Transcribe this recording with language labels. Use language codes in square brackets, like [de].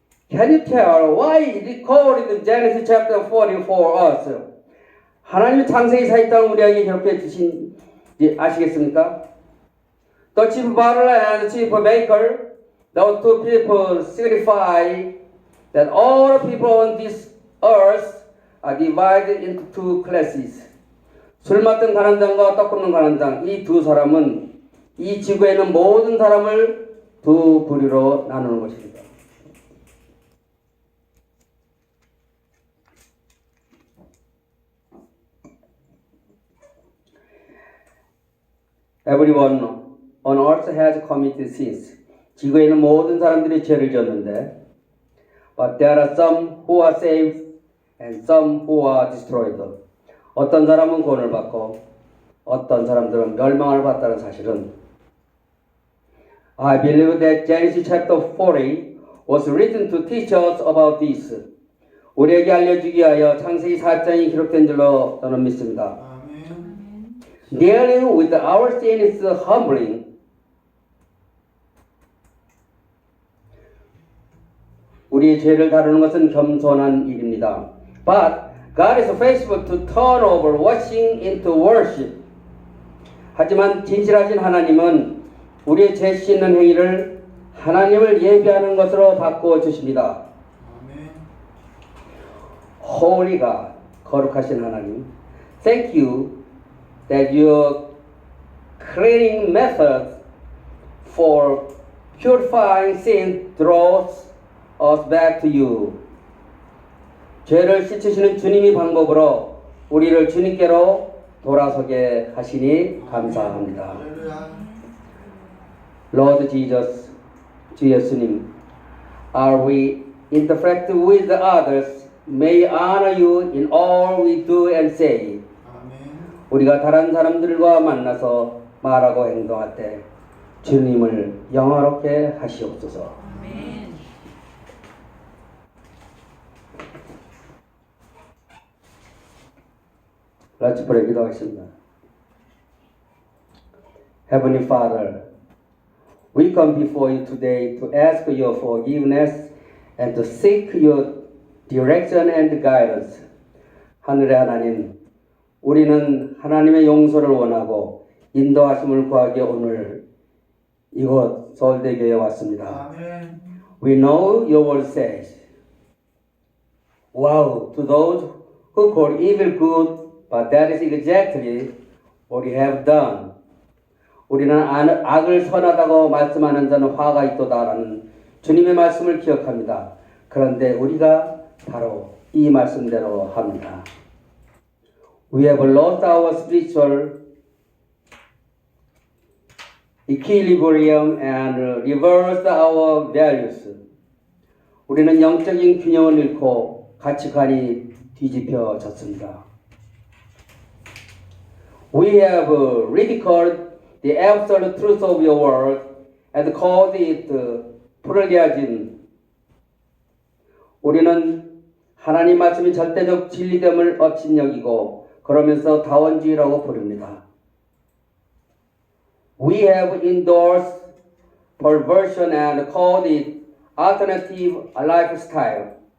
[en] Can you tell why it recorded in Genesis chapter 40 for us? [ko] 하나님이 창세기 40장을 우리에게 기록해 주신지 아시겠습니까? [en] The chief butler and the chief baker, those two people signify that all people on this earth are divided into two classes. [ko] 술 맡은 관원장과 떡 굽는 관원장, 이 두 사람은 이 지구에 있는 모든 사람을 두 부류로 나누는 것입니다. [en] Everyone on earth has committed sins. [ko] 지구에 있는 모든 사람들이 죄를 지었는데, [en] but there are some who are saved and some who are destroyed. [ko] 어떤 사람은 구원을 받고 어떤 사람들은 멸망을 받다는 사실은 [en] I believe that Genesis chapter 40 was written to teach us about this. [ko] 우리에게 알려주기 위하여 창세기 4장이 기록된 줄로 저는 믿습니다. 아멘. [en] Dealing with our sin is humbling. [ko] 우리의 죄를 다루는 것은 겸손한 일입니다. [en] But God is faithful to turn over washing into worship. [ko] 하지만 진실하신 하나님은 우리의 죄 씻는 행위를 하나님을 예배하는 것으로 바꾸어 주십니다. 아멘. [en] Holy God, [ko] 거룩하신 하나님, [en] thank you that your cleaning method for purifying sin draws us back to you. [ko] 죄를 씻으시는 주님의 방법으로 우리를 주님께로 돌아서게 하시니 감사합니다. 할렐루야. [en] Lord Jesus, [ko] 주 예수님, [en] are we interacting with others? May honor you in all we do and say. [ko] 아멘. 우리가 다른 사람들과 만나서 말하고 행동할 때 주님을 영화롭게 하시옵소서. 아멘. [en] Let's pray. [ko] 기도하겠습니다. [en] Heavenly Father, we come before you today to ask your forgiveness and to seek your direction and guidance. [ko] 하늘의 하나님, 우리는 하나님의 용서를 원하고 인도하심을 구하기 오늘 이곳 서울대교회에 왔습니다. 아멘. [en] We know your word says, wow, to those who call evil good, but that is exactly what we have done. [ko] 우리는 악을 선하다고 말씀하는 자는 화가 있도다라는 주님의 말씀을 기억합니다. 그런데 우리가 바로 이 말씀대로 합니다. [en] We have lost our spiritual equilibrium and reversed our values. [ko] 우리는 영적인 균형을 잃고 가치관이 뒤집혀졌습니다. [en] We have ridiculed the absolute truth of your word and called it pluralism. [ko] 우리는 하나님 말씀이 절대적 진리됨을 업신여기고 그러면서 다원주의라고 부릅니다. [en] We have endorsed perversion and called it alternative lifestyle.